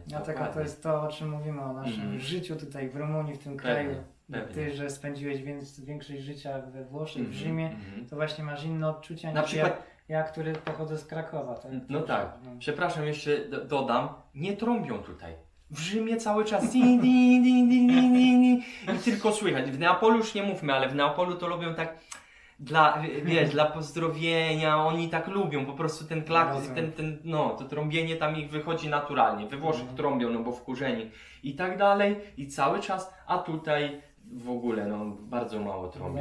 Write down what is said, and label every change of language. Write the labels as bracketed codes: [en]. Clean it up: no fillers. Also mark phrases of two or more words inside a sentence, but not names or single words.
[pl] Dlatego to jest to, o czym mówimy, o naszym życiu tutaj w Rumunii, w tym kraju. Ty, że spędziłeś większość życia we Włoszech, w Rzymie, to właśnie masz inne odczucia niż ja, który pochodzę z Krakowa. Tak? No tak. Przepraszam, jeszcze dodam, nie trąbią tutaj. W Rzymie cały czas din, din, din, din, din, din, din, i tylko słychać. W Neapolu już nie mówmy, ale w Neapolu to lubią tak dla pozdrowienia, oni tak lubią, po prostu ten to trąbienie tam ich wychodzi naturalnie. We Włoszech trąbią, no bo wkurzeni i tak dalej i cały czas, a tutaj w ogóle, no bardzo mało trąbią.